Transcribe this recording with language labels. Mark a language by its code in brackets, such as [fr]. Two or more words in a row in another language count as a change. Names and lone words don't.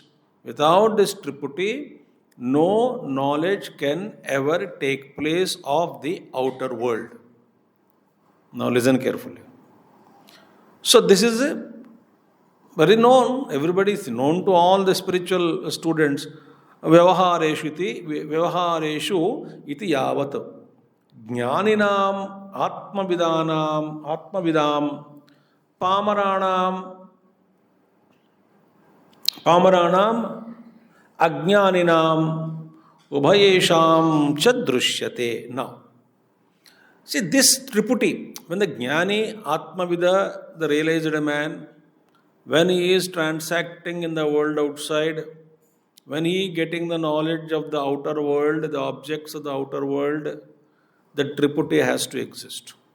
[en] Without this Triputi, no knowledge can ever take place of the outer world. Now listen carefully. So this is very known, everybody is known to all the spiritual students. [sa] Vyavahareshu iti yavat. Jnaninam, atmavidam, pamaranam, Ajnaninam Ubhayesham Chadrushyate. [en] Now, see this Triputi, when the Jnani, Atmavida, the realized man, when he is transacting in the world outside, when he getting the knowledge of the outer world, the objects of the outer world, the triputty has to exist.